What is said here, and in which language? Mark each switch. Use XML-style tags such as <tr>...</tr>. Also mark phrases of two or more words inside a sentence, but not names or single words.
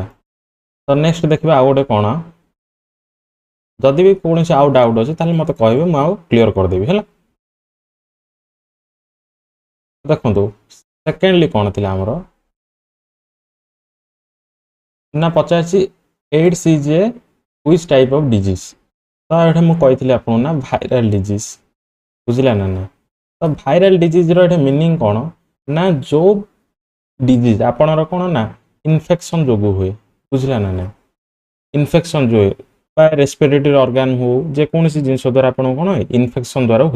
<or>ତ ନେକ୍ସଟ ଦେଖିବା ଆଉ ଗୋଟେ କ'ଣ ଯଦି ବି କୌଣସି ଆଉ ଡାଉଟ୍ ଅଛି ତାହେଲେ ମୋତେ କହିବେ ମୁଁ ଆଉ କ୍ଲିୟର କରିଦେବି ହେଲା। ଦେଖନ୍ତୁ ସେକେଣ୍ଡଲି କ'ଣ ଥିଲା ଆମର ନା ପଚାରିଛି</or> <en>AIDS is a which type of disease।</en> <or>ତ ଏଠି ମୁଁ କହିଥିଲି ଆପଣଙ୍କୁ ନା</or> <en>viral disease</en> <or>ବୁଝିଲା ନା ନା। ତ</or> <en>viral diseaseର</en> <or>ଏଠି ମିନିଂ କ'ଣ ନା ଯେଉଁ ଡିଜିଜ୍ ଆପଣଙ୍କର କ'ଣ ନା ଇନଫେକ୍ସନ୍ ଯୋଗୁଁ ହୁଏ ବୁଝିଲା ନା ନା। ଇନଫେକ୍ସନ୍ ଯେଉଁ ହୁଏ ବା</or> <en>respiratory organ</en> <or>ହଉ ଯେକୌଣସି ଜିନିଷ ଦ୍ୱାରା ଆପଣଙ୍କୁ କ'ଣ ଇନଫେକ୍ସନ୍ ଦ୍ୱାରା ହୁଏ।</or>